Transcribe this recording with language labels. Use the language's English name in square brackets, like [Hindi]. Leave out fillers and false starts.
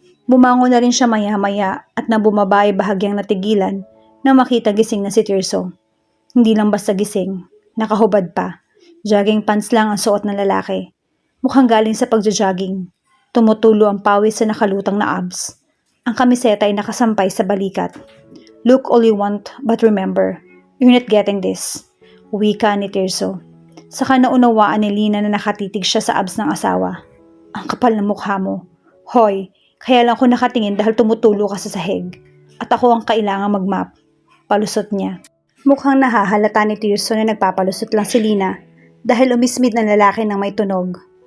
[Filipino] Bumangon na rin siya maya-maya at nang bumaba ay bahagyang natigilan nang makita gising na si Tirso. Hindi lang basta gising, nakahubad pa. Jogging pants lang ang suot ng lalaki. Mukhang galing sa pagja-jogging. Tumutulo ang pawis sa nakalutang na abs. Ang kamiseta ay nakasampay sa balikat. [English] Look all you want, but remember, you're not getting this. [Filipino] Wika ni Tirso. Saka naunawaan ni Lina na nakatitig siya sa abs ng asawa. Ang kapal ng mukha mo. Hoy, kaya lang ko nakatingin dahil tumutulo ka sa sahig. At ako ang kailangang magmap. Palusot niya. Mukhang nahahalata ni Tirso na nagpapalusot lang si Lina dahil umismid ng lalaki ng may tunog.